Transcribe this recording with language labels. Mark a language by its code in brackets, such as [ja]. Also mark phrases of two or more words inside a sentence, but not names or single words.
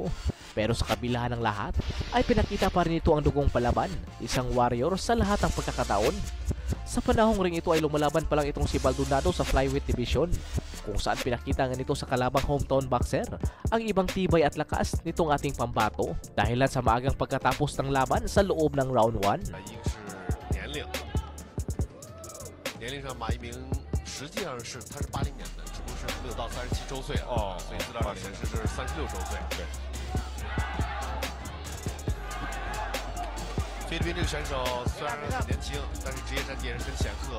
[tl] Pero sa kabilahan ng lahat ay pinakita pa rin ito ang dugong palaban, isang warrior sa lahat ng pagkakataon. Sa panahong ring ito ay lumalaban pa lang itong si Maldonado sa [en] flyweight division [tl] kung saan pinakita nga nito sa kalabang [en] hometown boxer [tl] ang ibang tibay at lakas nitong ating pambato dahilan sa maagang pagkatapos ng laban sa loob ng round 1. [zh] 年龄上，马一鸣实际上是他是80年的，只不过是没有到37周岁啊，所以资料上显示这是36周岁。对。菲律宾这个选手虽然很年轻，但是职业战绩也是很显赫。